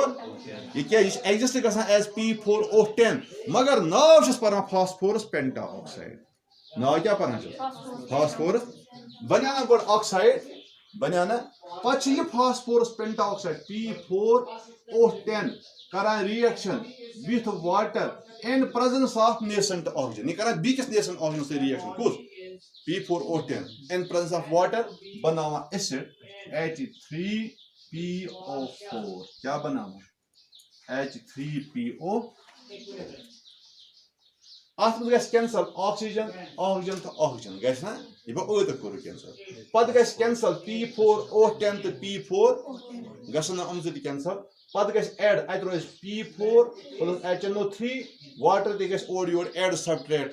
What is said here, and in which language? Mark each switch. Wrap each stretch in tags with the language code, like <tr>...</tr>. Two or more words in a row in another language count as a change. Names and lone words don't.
<ks>یہ کیٛاہ یہِ چھِ ایگزسٹ گژھان ایز P4O10 مگر ناو چھُس پران</ks> <en>phosphorus penta oxide</en> <ks>ناو کیٛاہ پران چھُس فاسفورس بنیٛاو نا گۄڈٕ آکسائڈ بنیٛاو نا پتہٕ چھِ یہِ</ks> <en>phosphorus penta oxide</en> <ks>P4O10 کران</ks> <en>reaction with water in presence of nascent oxygen</en> <ks>یہ کران بیٚکِس</ks> <en>nascent oxygen</en> <ks>سۭتۍ ریئیکشن کُس</ks> <en>P4O10 in presence of water</en> <ks>بناوان ایسڈ H3PO4 کیا بناوان H3PO اتھ منٛز گژھِ</ks> <en>cancel oxygen oxygen</en> <ks>تو آکسیجن گژھِ نا یہ گوٚو ٲدٕ کوٚرُکھ کینسل پتہٕ گژھِ کینسل P4O10 تہٕ P4 گژھن نہٕ یِم زٕ تہِ کینسل پتہٕ گژھِ ایڈ اتہِ روزِ</ks> <en>P4 plus HNO3 water</en> <ks>تہِ گژھِ اورٕ یورٕ</ks> <en>add subtract</en>